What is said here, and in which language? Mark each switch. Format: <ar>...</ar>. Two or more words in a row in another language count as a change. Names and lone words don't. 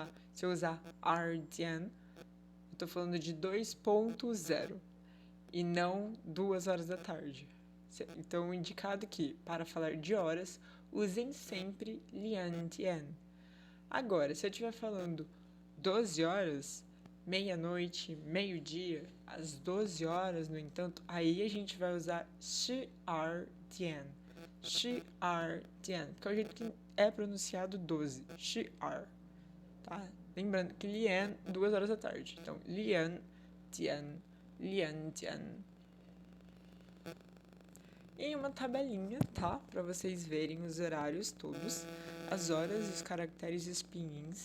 <pt>Se eu usar ardian, eu estou falando de 2.0 e não 2 horas da tarde. Então, indicado que, para falar de horas, usem sempre liandian. Agora, se eu estiver falando 12 horas, meia-noite, meio-dia, às 12 horas, no entanto, aí a gente vai usar shi-ar-dian. Shi-ar-dian, que é o jeito que é pronunciado 12. Shi-ar. Tá? Lembrando que lian, 2 horas da tarde. Então, lian, dian, lian, dian. E uma tabelinha, tá? Para vocês verem os horários todos, as horas, os caracteres e os pinins.</pt>